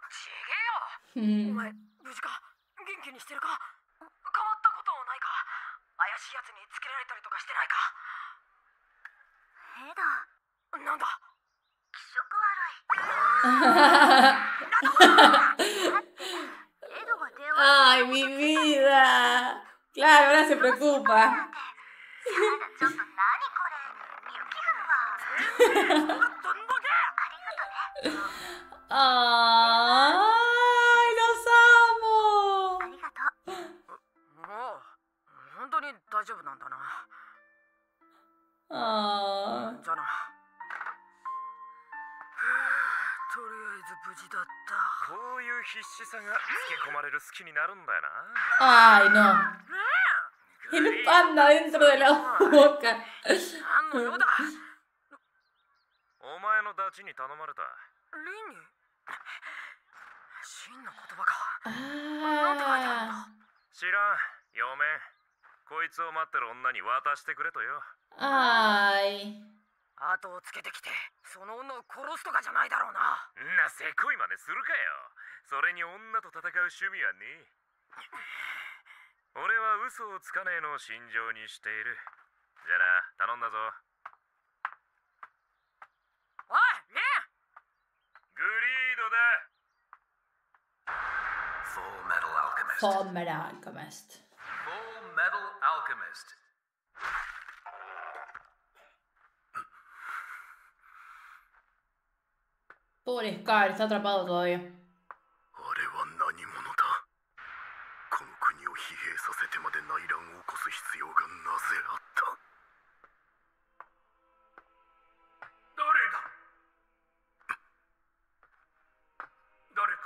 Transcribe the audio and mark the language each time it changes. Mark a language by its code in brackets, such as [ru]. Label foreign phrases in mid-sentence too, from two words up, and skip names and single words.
[ja] ちげえよ。お前、無事か？元気にしてるか？変わったことないか？怪しいやつにつけられたりとかしてないか？エド。なんだ？気色悪い。 [es] Ay, mi vida. Claro, ahora se preocupa. Ay, los amo. [ja] 本当に大丈夫なんだな。 Ah. じゃあな。とりあえず無事だった。こういう必死さがつけ込まれる好きになるんだよな。 [es] Ay, no. Tiene un panda dentro de la boca. [ja] 何の用だ。お前のダチに頼まれた。リンに真の言葉か。なんて書いてあるんだ。 Ah. 知らん、嫁。こいつを待ってる女に渡してくれとよ。 Ay. 後をつけてきて、その女を殺すとかじゃないだろうな。んなせこい真似するかよ。それに女と戦う趣味はねえ。俺は嘘をつかねえのを信条にしている。じゃあな、頼んだぞ。おい、リン。グリードだ。 Full Metal Alchemist. Full Metal Alchemist. Full Metal Alchemist. [es] Pobre Scar, está atrapado todavía. [ja] あれは何者だ。この国を疲弊させてまで内乱を起こす必要がなぜあった。誰だ。誰か。